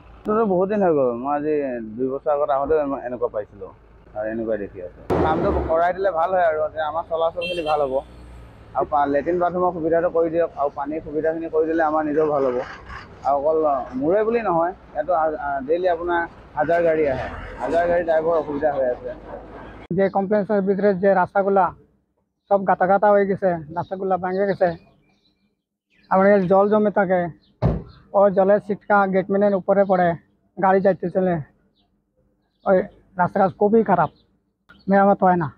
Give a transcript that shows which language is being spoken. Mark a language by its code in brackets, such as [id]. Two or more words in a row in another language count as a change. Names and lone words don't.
[as] এইটোতো বহুত দিন হৈ গ'ল। মই আজি 2 বছৰ আগত আহোঁতেও এনেকুৱা পাইছিলোঁ আৰু এনেকুৱাই দেখি আছোঁ। কামটো কৰাই দিলে ভাল হয় আৰু আমাৰ চলাচলখিনি ভাল হ'ব আৰু লেট্ৰিন বাথৰুমৰ সুবিধাটো কৰি দিয়ক আৰু পানীৰ সুবিধাখিনি কৰি দিলে আমাৰ নিজেও ভাল হ'ব। আর অকল মোৰে বুলি নহয়, ইয়াতো ডেইলি আপনার 1000 গাড়ি আহে, 1000 গাড়ি ড্রাইভার [bn] অসুবিধা হয়ে আছে। যে কমপ্লেন্সের ভিতরে যে রাস্তাগুলা সব গাতা গাতা হয়ে গেছে, রাস্তাগুলা ভেঙে গেছে, আবার জল জমে থাকে, ও জলের ছিটকা গেটম্যানের উপরে পড়ে, গাড়ি যাইতে চলে, ওই রাস্তাটা খুবই খারাপ, মেরামত হয় না।